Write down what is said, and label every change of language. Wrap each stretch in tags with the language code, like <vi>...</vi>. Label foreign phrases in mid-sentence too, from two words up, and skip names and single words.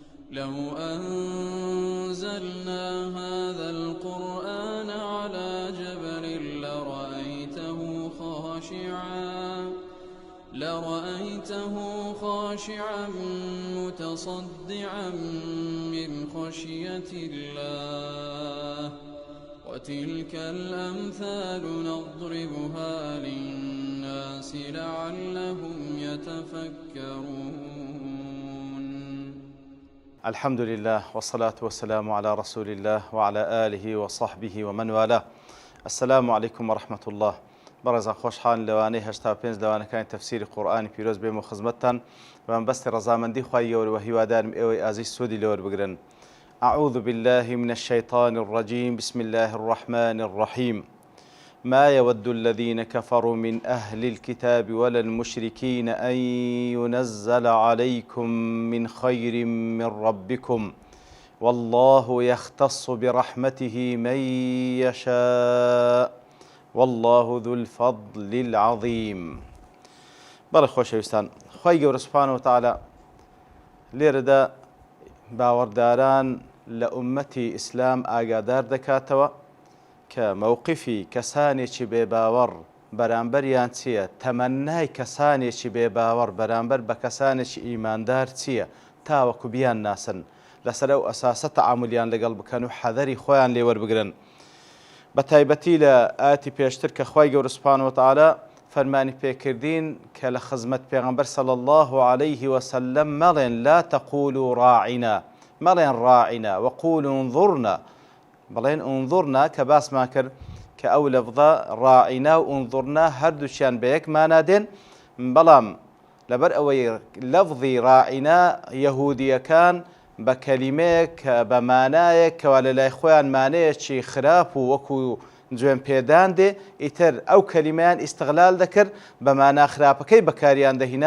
<ar>لو أنزلنا هذا القرآن على جبل لرأيته خاشعا متصدعا من خشية الله وتلك الأمثال نضربها للناس لعلهم يتفكرون. الحمد لله والصلاة والسلام على رسول الله وعلى آله وصحبه ومن والاه. السلام عليكم ورحمة الله.</ar> <ckb>بەڕێزان خۆشحال لەوانەی 85 لەوانەکانی تەفسیری قورئانی پیرۆز بێم و خزمەتتان بەمەبەستی ڕەزامەندی خوای گەورە و هیوادارم ئێوەی ئازیز سوودی لەوە بگرن.</ckb> <ar>أعوذ بالله من الشيطان الرجيم بسم الله الرحمن الرحيم ما يود الذين كفروا من أهل الكتاب ولا المشركين أن ينزل عليكم من خير من ربكم والله يختص برحمته من يشاء والله ذو الفضل العظيم.</ar> <ckb>بەڵێ خۆشەویستان، خوای گەورە سوبحانە وتەعالە لێرەدا باوەڕداران لە ئوممەتی ئیسلام ئاگادار دەکاتەوە کە مەوقیفی کەسانێکی بێباوەڕ بەرامبەریان چییە، تەمەنای کەسانێکی بێباوەڕ بەرامبەر بە کەسانێکی ئیماندار چییە، تاوەکو بیان ناسن لەسەر ئەو ئەساسە تەعامولیان لەگەڵ بکەن و حەذەری خۆیان لێ وەربگرن. بە تایبەتی لە ئاەتی پێشتر کە خوای گەورە سوبحانە وتەعالە فەرمانی پێکردین کە لە خزمەت پێغەمبەر</ckb> <ar>صلی الله عليه وسلم مەڵێن لا تقولوا راعنا،</ar> <ckb>مەڵێن ڕاعینا</ckb> <ar>وەقولوا انظرنا،</ar> <ckb>بڵێن انظرنا کە باسمان کرد کە ئەو لەفظە ڕاعینا و انظرنا هەردووچیان بە یەک مانا دێن، بەڵام لەبەر ئەوەی لەفظی ڕاعینا یەهودیەکان بە کەلیمەیەک کە بە مانایەک کەوا لە لای خۆیان مانەیەکی خراپ و وەکو جوێن پێدان دێ ئیتر ئەو کەلیمەیان ئیستیغلال دەکرد بە مانا خراپەکەی بەکاریان دەهینا.</ckb>